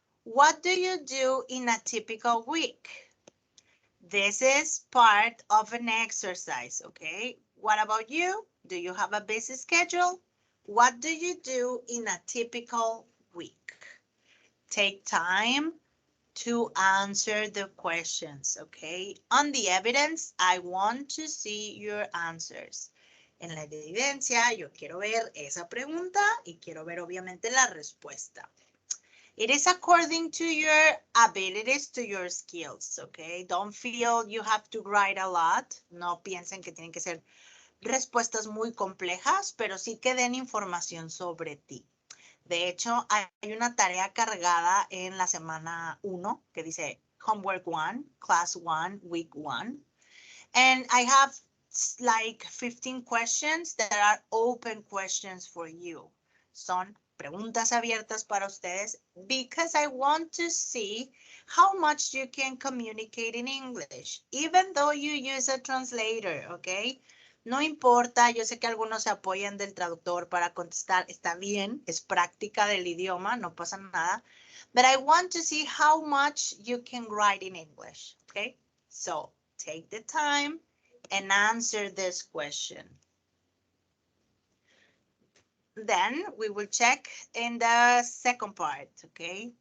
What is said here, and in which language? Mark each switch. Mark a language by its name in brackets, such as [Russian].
[English] What do you do in a typical week? This is part of an exercise, okay? What about you? Do you have a busy schedule? What do you do in a typical week? Take time to answer the questions, okay? On the evidence, I want to see your answers. [Spanish] En la evidencia, yo quiero ver esa pregunta y quiero ver obviamente la respuesta. [English] It is according to your abilities, to your skills, okay? Don't feel you have to write a lot. [Spanish] No piensen que tienen que ser respuestas muy complejas, pero sí que den información sobre ti. De hecho, hay una tarea cargada en la semana 1 que dice [English] Homework 1, Class 1, Week 1. And I have like 15 questions that are open questions for you. [Spanish] Son preguntas abiertas para ustedes [English] because I want to see how much you can communicate in English, even though you use a translator, okay? [Spanish] No importa, yo sé que algunos se apoyan del traductor para contestar, está bien, es práctica del idioma, no pasa nada. [English] But I want to see how much you can write in English, okay? So take the time and answer this question. Then we will check in the second part, okay?